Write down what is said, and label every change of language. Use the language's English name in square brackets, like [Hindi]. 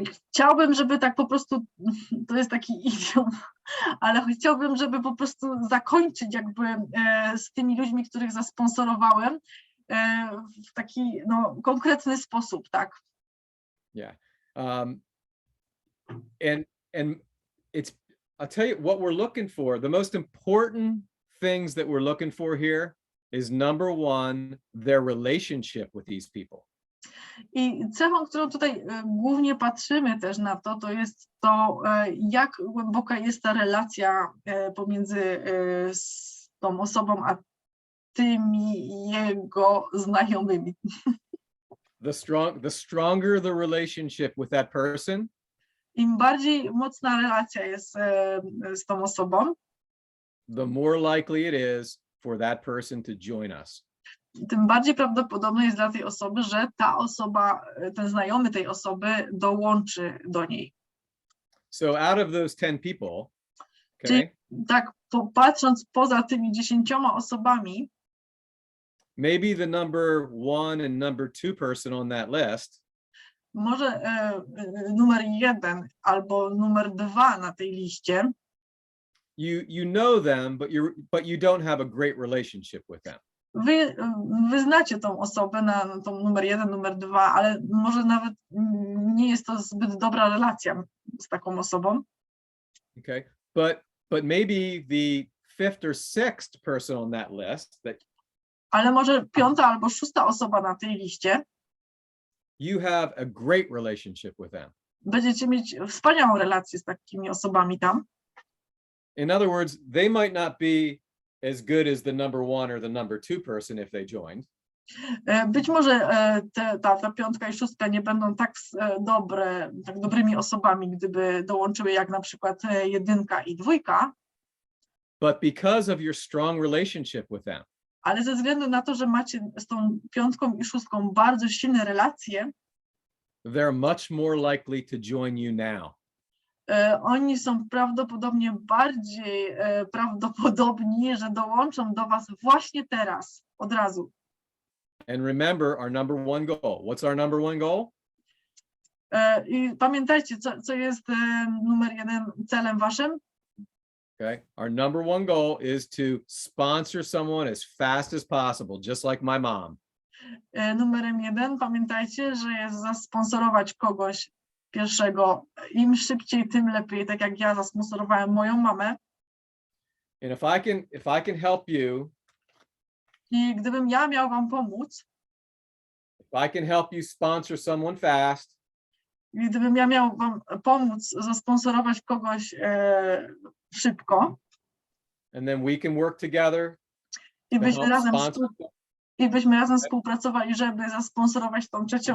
[Polish] Chciałbym, żeby tak po prostu, to jest taki idiom, ale chciałbym, żeby po prostu zakończyć jakby z tymi ludźmi, których zasponsorowałem w taki konkretny sposób, tak? [English] Yeah. And I'll tell you what we're looking for. The most important things that we're looking for here is number one, their relationship with these people. [Polish] I cechą, którą tutaj głównie patrzymy też na to, to jest to, jak głęboka jest ta relacja pomiędzy tą osobą a tymi jego znajomymi. [English] The stronger the relationship with that person, [Polish] im bardziej mocna relacja jest z tą osobą, [English] the more likely it is for that person to join us. [Polish] Tym bardziej prawdopodobne jest dla tej osoby, że ta osoba, ten znajomy tej osoby dołączy do niej. [English] So out of those 10 people, okay, [Polish] czyli tak patrząc poza tymi 10 osobami, [English] maybe the number 1 and number 2 person on that list, [Polish] może numer 1 albo numer 2 na tej liście, [English] you know them, but you don't have a great relationship with them. [Polish] Wy znacie tą osobę na tą numer 1, numer 2, ale może nawet nie jest to zbyt dobra relacja z taką osobą. [English] Okay, but maybe the 5th or 6th person on that list [Polish] ale może 5. albo 6. osoba na tej liście, [English] you have a great relationship with them. [Polish] Będziecie mieć wspaniałą relację z takimi osobami tam. [English] In other words, they might not be as good as the number 1 or the number 2 person if they joined. [Polish] Być może ta 5. i 6. nie będą tak dobrymi osobami, gdyby dołączyły jak na przykład 1 i 2. [English] But because of your strong relationship with them. [Polish] Ale ze względu na to, że macie z tą 5. i 6. bardzo silne relacje, [English] they're much more likely to join you now. [Polish] Oni są prawdopodobnie bardziej prawdopodobni, że dołączą do was właśnie teraz, od razu. [English] And remember our number 1 goal. What's our number 1 goal? [Polish] I pamiętajcie, co jest numer 1 celem waszym? [English] Okay. Our number 1 goal is to sponsor someone as fast as possible, just like my mom. [Polish] Numerem 1 pamiętajcie, że jest zasponsorować kogoś pierwszego. Im szybciej, tym lepiej, tak jak ja zasponsorowałem moją mamę. [English] And if I can help you, [Polish] i gdybym ja miał wam pomóc, [English] if I can help you sponsor someone fast, [Polish] i gdybym ja miał wam pomóc zasponsorować kogoś szybko, [English] and then we can work together [Polish] i byśmy razem [English] Okay. [Polish] współpracowali, żeby zasponsorować tą 3.